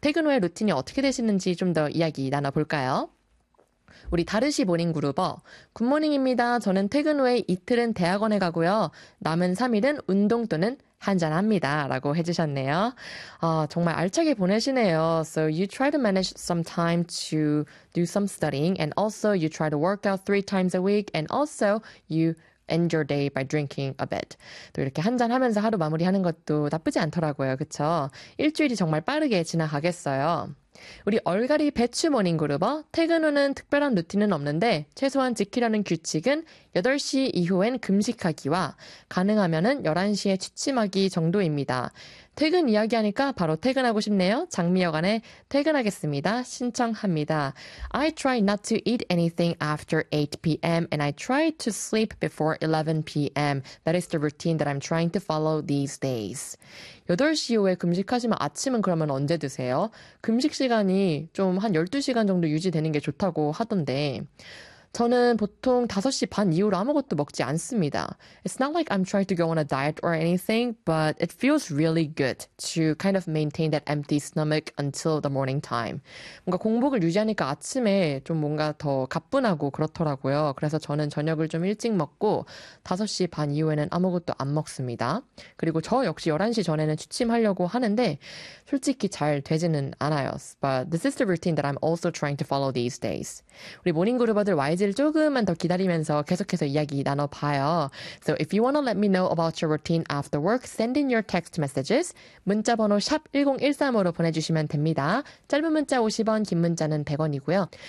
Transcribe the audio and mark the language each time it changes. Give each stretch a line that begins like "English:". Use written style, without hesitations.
Korean: 퇴근 후에 루틴이 어떻게 되시는지 좀더 이야기 나눠볼까요? 우리 다르시 모닝그루버. 굿모닝입니다. 저는 퇴근 후에 이틀은 대학원에 가고요. 남은 3일은 운동 또는 한잔합니다. 라고 해주셨네요. 정말 알차게 보내시네요.
English: So you try to manage some time to do some studying and also you try to work out 3 times a week and also you end your day by drinking a bit.
Korean: 또 이렇게 한잔하면서 하루 마무리하는 것도 나쁘지 않더라고요. 그쵸? 일주일이 정말 빠르게 지나가겠어요. 우리 얼갈이 배추 모닝그루버, 퇴근 후는 특별한 루틴은 없는데 최소한 지키려는 규칙은 8시 이후엔 금식하기와 가능하면은 11시에 취침하기 정도입니다. 퇴근 이야기하니까 바로 퇴근하고 싶네요. 장미여관에 퇴근하겠습니다. 신청합니다.
English: I try not to eat anything after 8 p.m. and I try to sleep before 11 p.m. That is the routine that I'm trying to follow these days.
Korean: 8시 이후에 금식하시면 아침은 그러면 언제 드세요? 금식 시간이 좀한 12시간 정도 유지되는 게 좋다고 하던데. 저는 보통 5시 반 이후로 아무것도 먹지 않습니다.
English: It's not like I'm trying to go on a diet or anything, but it feels really good to kind of maintain that empty stomach until the morning time.
Korean: 뭔가 공복을 유지하니까 아침에 좀 뭔가 더 가뿐하고 그렇더라고요. 그래서 저는 저녁을 좀 일찍 먹고 5시 반 이후에는 아무것도 안 먹습니다. 그리고 저 역시 11시 전에는 취침하려고 하는데 솔직히 잘 되지는 않아요.
English: But this is the routine that I'm also trying to follow these days.
Korean: 우리 모닝그루버들 YG 조금만 더 기다리면서 계속해서 이야기 나눠봐요.
English: So if you want to let me know about your routine after work, send in your text messages.
Korean: 문자번호 샵 1013으로 보내주시면 됩니다. 짧은 문자 50원, 긴 문자는 100원이고요.